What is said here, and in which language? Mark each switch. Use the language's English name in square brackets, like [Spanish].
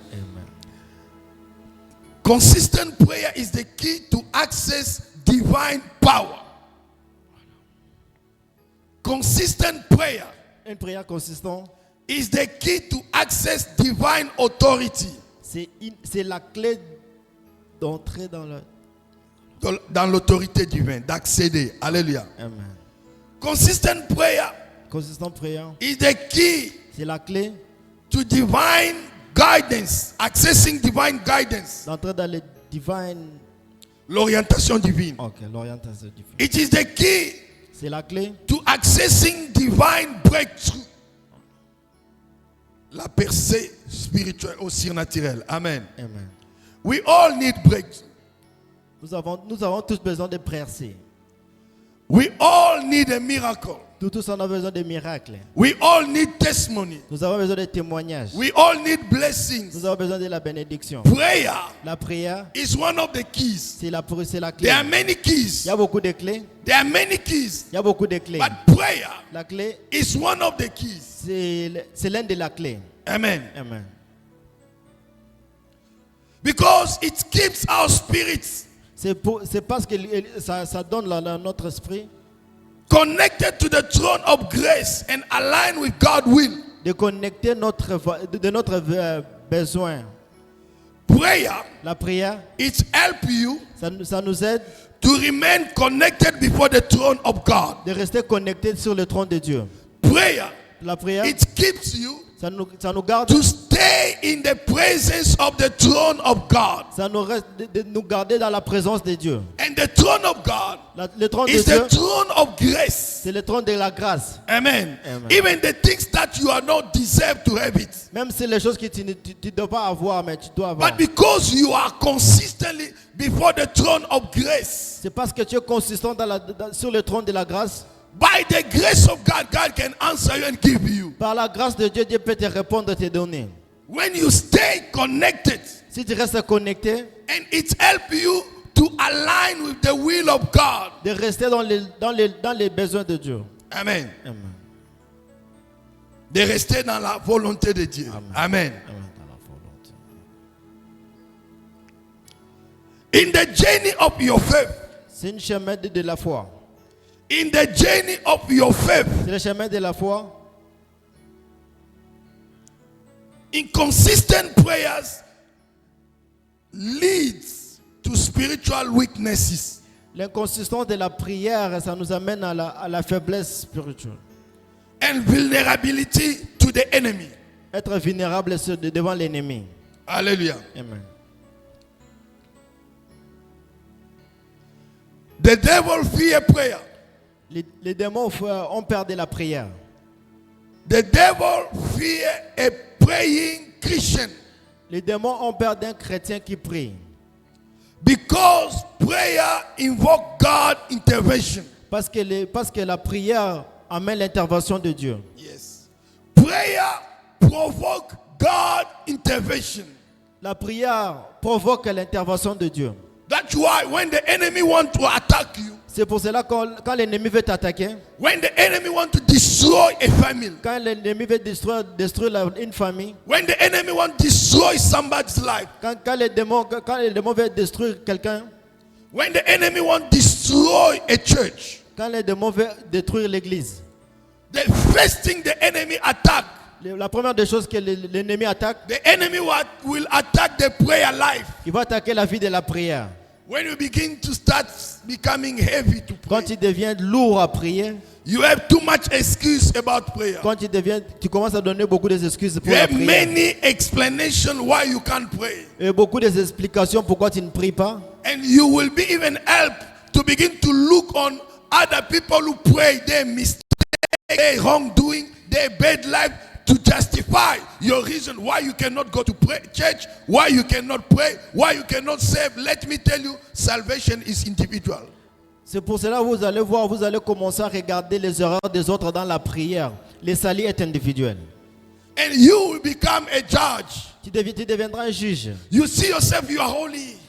[English] Amen. Consistent prayer is the key to access divine power. Consistent prayer [French] Une prière consistante, [English] is the key to access divine authority. [French] c'est la clé d'entrer dans le... Dans l'autorité divine, d'accéder. Alléluia. [English] Amen. Consistent prayer [French] Consistant prière, [English] is the key [French] c'est la clé [English] to divine guidance, accessing divine guidance, [French] d'entrer dans le divine... l'orientation divine. Ok, l'orientation divine. [English] It is the key [French] C'est la clé [English] to accessing divine breakthrough. [French] La percée spirituelle au surnaturel. [English] Amen. [French] Amen. [English] We all need breakthrough. [French] Nous avons tous besoin de percer. [English] We all need a miracle. [French] Nous tous on a besoin de miracles. [English] We all need testimony. [French] Nous avons besoin de témoignages. [English] We all need blessings. [French] Nous avons besoin de la bénédiction. [English] Prayer [French] La prière, [English] is one of the keys. [French] c'est la clé. [English] There are many [French] Il [English] keys. [French] y a beaucoup de clés. [English] There are many keys. [French] Il y a beaucoup de clés. [English] But prayer [French] La clé, [English] is one of the keys. [French] c'est l'un de la clé. [English] Amen. [French] Amen. [English] Because it keeps our spirits [French] C'est parce que ça donne notre esprit [English] connected to the throne of grace and aligned with God's will. [French] de connecter notre besoin. [English] Prayer, [French] La prière, [English] it helps you [French] ça nous aide [English] to remain connected before the throne of God. [French] de rester connectés sur le trône de Dieu. [English] Prayer, [French] La prière, [English] it keeps you [French] ça nous garde, [English] to stay in the presence of the throne of God. [French] ça nous reste de nous garder dans la présence de Dieu. [English] And the throne of God [French] Le trône de [English] is [French] Dieu, [English] the throne of grace. [French] c'est le trône de la grâce. [English] Amen. [French] Amen. [English] Even the things that you are not deserve to have it. [French] Même si les choses que tu ne dois pas avoir, mais tu dois avoir. [English] But because you are consistently before the throne of grace, [French] C'est parce que tu es consistant sur le trône de la grâce. [English] by the grace of God, God can answer you and give you. [French] Par la grâce de Dieu, Dieu peut te répondre et te donner. [English] When you stay connected, [French] Si tu restes connecté, [English] and it helps you to align with the will of God. [French] de rester dans les besoins de Dieu. [English] Amen. [French] Amen. De rester dans la volonté de Dieu. Amen. Amen. Amen. Dans la volonté. [English] In the journey of your faith, [French] C'est un chemin de la foi. [English] in the journey of your faith, [French] C'est le chemin de la foi. [English] inconsistent prayers leads to spiritual weaknesses. [French] L'inconsistance de la prière, ça nous amène à la faiblesse spirituelle. [English] And vulnerability to the enemy. [French] Être vulnérable devant l'ennemi. [English] Hallelujah. [French] Amen. [English] The devil fear prayer. [French] Les démons ont peur de la prière. [English] The devil fear a praying Christian [French] Les démons ont peur d'un chrétien qui prie. [English] because prayer invoke God intervention. [French] Parce que la prière amène l'intervention de Dieu. [English] Yes. Prayer provoke God intervention. [French] La prière provoque l'intervention de Dieu. [English] That's why when the enemy want to attack you, [French] C'est pour cela que quand l'ennemi veut t'attaquer, [English] when the enemy want to destroy a family, [French] quand l'ennemi veut détruire une famille, [English] when the enemy want to destroy somebody's life, [French] quand les démons veulent détruire quelqu'un, [English] when the enemy want to destroy a church, [French] quand les démons veulent détruire l'église, [English] the first thing the enemy attack, [French] la première des choses que l'ennemi attaque, [English] the enemy will attack the prayer life. [French] il va attaquer la vie de la prière. [English] When you begin to start becoming heavy to [French] Quand [English] pray, [French] tu deviens lourd à prier, [English] you have too much excuse about prayer. [French] quand tu commences à donner beaucoup d'excuses [English] You [French] pour la [English] have [French] prière, [English] many explanations why you can't pray. [French] et beaucoup d'explications pourquoi tu ne pries pas. [English] And you will be even helped to begin to look on other people who pray, their mistake, their wrongdoing, their bad life, to justify your reason why you cannot go to pray, church, why you cannot pray, why you cannot save. Let me tell you, salvation is individual. [French] C'est pour cela que vous allez voir, vous allez commencer à regarder les erreurs des autres dans la prière. Le salut est individuel. [English] And you will become a judge. [French] Tu deviendras un juge. [English] You see yourself, you are holy.